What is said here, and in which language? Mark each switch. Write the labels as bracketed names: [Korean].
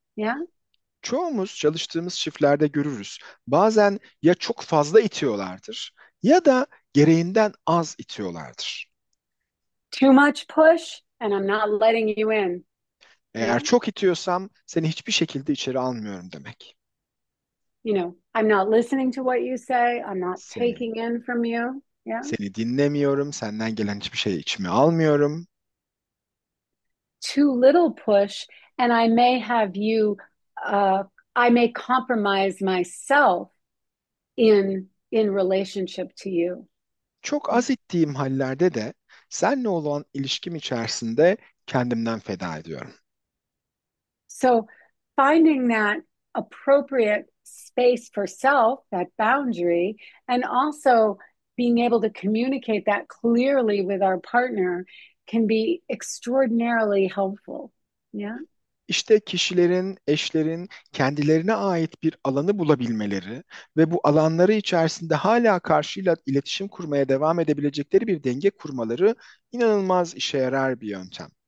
[English] Yeah. [Turkish] Çoğumuz çalıştığımız çiftlerde görürüz. Bazen ya çok fazla itiyorlardır ya da gereğinden az itiyorlardır. [English] Too much push and I'm not letting you in. [Turkish] Eğer [English] Yeah. [Turkish] çok itiyorsam seni hiçbir şekilde içeri almıyorum demek. [English] You know, I'm not listening to what you say. I'm not [Turkish] Seni, [English] taking in from you. Yeah. [Turkish] seni dinlemiyorum, senden gelen hiçbir şeyi içime almıyorum. [English] Too little push and I may have you, uh, I may compromise myself in relationship to you. [Turkish] Çok az ittiğim hallerde de seninle olan ilişkim içerisinde kendimden feda ediyorum. [English] So finding that appropriate space for self, that boundary, and also being able to communicate that clearly with our partner can be extraordinarily helpful. Yeah. [Turkish] İşte kişilerin, eşlerin kendilerine ait bir alanı bulabilmeleri ve bu alanları içerisinde hala karşıyla iletişim kurmaya devam edebilecekleri bir denge kurmaları inanılmaz işe yarar bir yöntem.